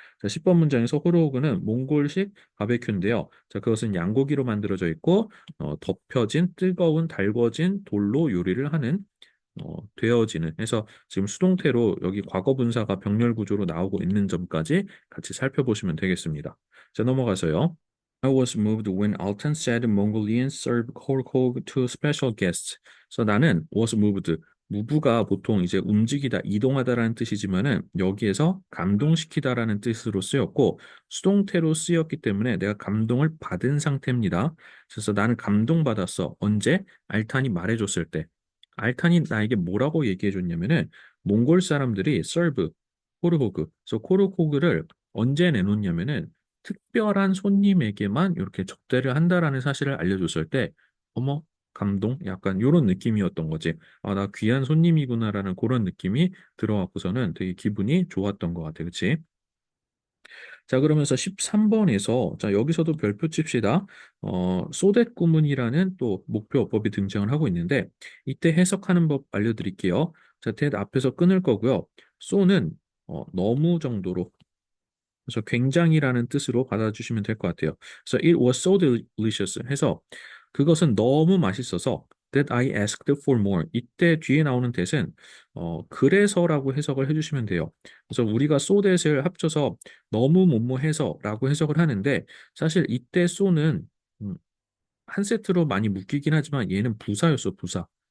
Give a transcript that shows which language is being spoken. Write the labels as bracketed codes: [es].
[ko] 자, 10번 문장에서 호르호그는 몽골식 바베큐인데요. 자, 그것은 양고기로 만들어져 있고 덮여진 뜨거운 달궈진 돌로 요리를 하는 되어지는 해서 지금 수동태로 여기 과거 분사가 병렬 구조로 나오고 있는 점까지 같이 살펴보시면 되겠습니다. 자, 넘어가서요. [en] I was moved when Alton said Mongolians serve korkog to special guests. [ko] 그래서 나는 was moved. 무브가 보통 이제 움직이다, 이동하다라는 뜻이지만은 여기에서 감동시키다라는 뜻으로 쓰였고 수동태로 쓰였기 때문에 내가 감동을 받은 상태입니다. 그래서 나는 감동받았어. 언제? 알탄이 말해줬을 때. 알탄이 나에게 뭐라고 얘기해 줬냐면은 몽골 사람들이 serve, 코르호그, 그래서 코르호그를 언제 내놓냐면은 특별한 손님에게만 이렇게 접대를 한다라는 사실을 알려줬을 때, 어머, 감동? 약간 이런 느낌이었던 거지. 아, 나 귀한 손님이구나라는 그런 느낌이 들어갖고서는 되게 기분이 좋았던 것 같아. 그치? 자, 그러면서 13번에서, 자, 여기서도 별표 칩시다. 소댓 구문이라는 또 목표 어법이 등장을 하고 있는데, 이때 해석하는 법 알려드릴게요. 자, that 앞에서 끊을 거고요. so는 너무 정도로 그래서 굉장히라는 뜻으로 받아주시면 될 것 같아요. [en] 그래서 it was so delicious [ko] 해서 그것은 너무 맛있어서 [en] that I asked for more. [ko] 이때 뒤에 나오는 that은 그래서라고 해석을 해주시면 돼요. 그래서 우리가 so that을 합쳐서 너무 뭐뭐해서라고 해석을 하는데 사실 이때 so는 음, 한 세트로 많이 묶이긴 하지만 얘는 부사였어, 부사.